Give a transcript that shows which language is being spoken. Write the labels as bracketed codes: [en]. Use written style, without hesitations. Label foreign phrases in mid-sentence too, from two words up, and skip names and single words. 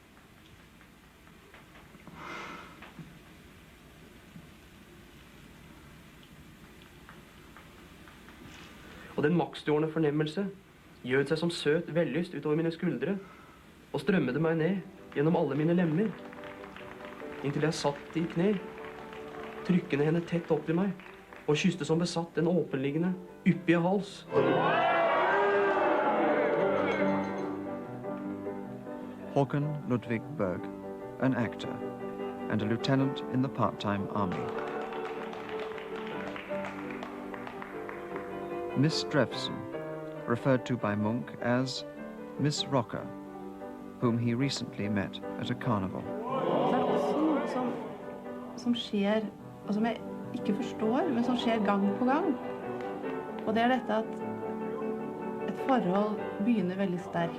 [no] Og den maktstjårende fornemmelse gjød seg som søt vellyst utover mine skuldre og strømmede meg ned gjennom alle mine lemmer, inntil jeg satt i kne, trykkende henne tett opp til meg og kysste som besatt den åpenliggende, yppige hals. [en] Håkon Ludvig Berg, an actor and a lieutenant in the part-time army. Miss Drefsen, referred to by Munch as Miss Rocker, whom he recently met at a carnival. [no] Det er også noe som skjer, og som jeg ikke forstår, men som skjer gang på gang. Og det er dette at et forhold begynner veldig sterkt.